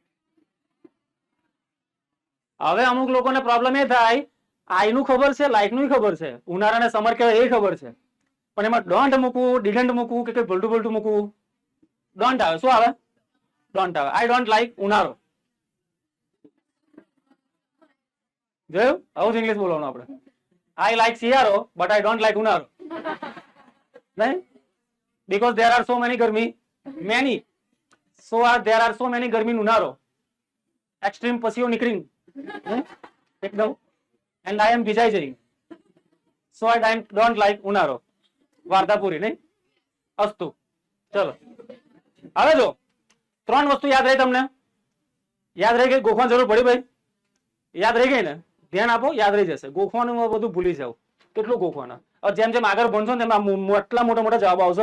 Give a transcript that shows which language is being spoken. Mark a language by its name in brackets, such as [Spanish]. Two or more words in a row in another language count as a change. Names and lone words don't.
[Gujarati] હવે અમુક લોકોને પ્રોબ્લેમ એ થાય, આઈ નું ખબર છે, લાઈક નું ખબર છે, ઉનાળાને સમર કહેવાય એ ખબર છે, પણ એમાં ડોન્ટ મૂકવું, ડીડન્ટ મૂકવું કે ભલટું ભલટું મૂકવું. ડોન્ટ આવે. શું આવે? ડોન્ટ આવે. [English] I don't like [Gujarati] ઉનાળો. જોયું? આવું જ ઇંગ્લિશ બોલવાનું આપણે. [English] I like [Gujarati] શિયાળો [English] but I don't like [Gujarati] ઉનાળો. નહીં? [English] because there are so many garmi, many, there are so many garmi ઉનાળો, extreme [Gujarati] પસીઓ નીકળીંગ એકદમ, [English] and I am [Gujarati] ભીજાઈ જઈ, [English] so I don't like ઉનાળો. [Gujarati] વાર્તા પૂરી. નહીં? અસ્તુ. ચલો હવે જો 3 વસ્તુ યાદ રહી તમને? યાદ રહી ગઈ? ગોખવાની જરૂર પડી ભાઈ? યાદ રહી ગઈ ને? ધ્યાન આપો, યાદ રહી જશે. ગોખવાનું બધું ભૂલી જાવ. કેટલું ગોખવાના? જેમ જેમ આગળ ભણશો ને તેમ આટલા મોટા મોટા જવાબ આવશે.